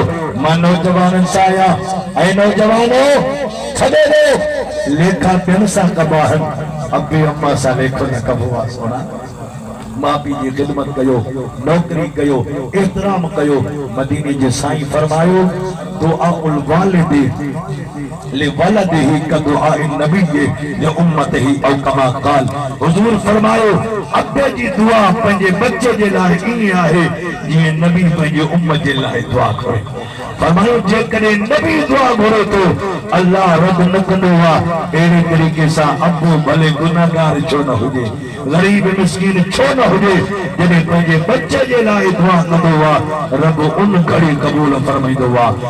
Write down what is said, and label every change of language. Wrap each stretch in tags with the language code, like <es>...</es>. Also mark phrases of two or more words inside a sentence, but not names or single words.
<sd>मां नौजवाननि सां आहियां, ऐं नौजवानो छॾे ॾियो लेखा ॿियनि सां कबा आहिनि, अबे अम्मा सां लेखो न कबो आहे। सोना माँ पी जी खिदमत कयो, नौकरी कयो, एहतराम कयो। मदीने जे साईं फरमायो</sd> <ar>دعاء الوالد لولده كدعاء النبي لأمته أو كما قال.</ar> <sd>हुजूर फरमायो अब्बे जी दुआ पंहिंजे बच्चे जे लाइ ईअं आहे जीअं नबी पंहिंजे उम्मत जे लाइ दुआ करे। फरमायो जेकॾहिं नबी दुआ घुरे तो अल्लाह रद न कंदो आहे। अहिड़े तरीक़े सां अबू भले गुनाहगार छो न हुजे, गरीब मिस्कीन छो न हुजे, जॾहिं पंहिंजे बच्चे जे लाइ दुआ कंदो आहे रब उन घड़ी क़बूल फरमाईंदो आहे।</sd>